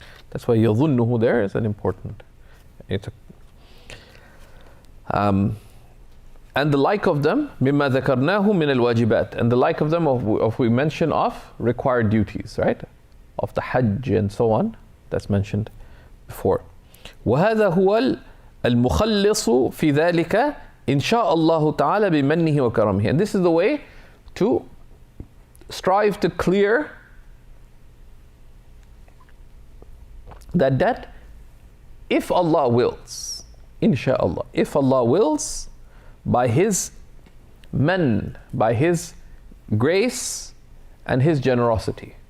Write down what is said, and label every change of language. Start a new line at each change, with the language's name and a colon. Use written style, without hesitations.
English: That's why يظنه there is an important. And the like of them,
Arabic: مما ذكرناه من الواجبات,
English: and the like of them of we mention of required duties, right? Of the Hajj and so on, that's mentioned before.
Arabic: وهذا هو المخلص في ذلك إن شاء الله تعالى بمنه وكرمه.
English: And this is the way to strive to clear that debt if Allah wills, insha'Allah, if Allah wills, by His man, by His grace and His generosity.